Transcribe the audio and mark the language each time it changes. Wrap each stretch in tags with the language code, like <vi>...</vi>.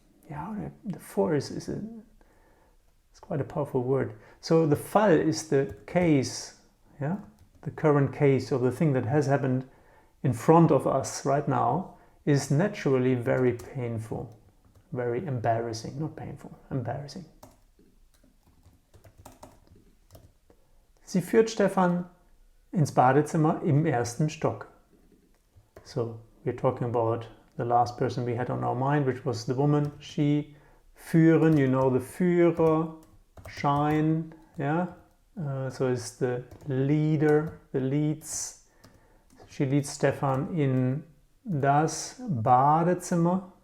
<en>Yeah, the for is it's quite a powerful word. So the Fall is the case, yeah, the current case, or the thing that has happened in front of us right now is naturally very painful, very embarrassing, not painful, embarrassing.</en> <de>Sie führt Stefan ins Badezimmer im ersten Stock.</de> <en>So we're talking about the last person we had on our mind, which was the woman. She führen, you know, the Führer, shine, yeah. So it's the leader, the leads. She leads Stefan</en> <de>in das Badezimmer.</de>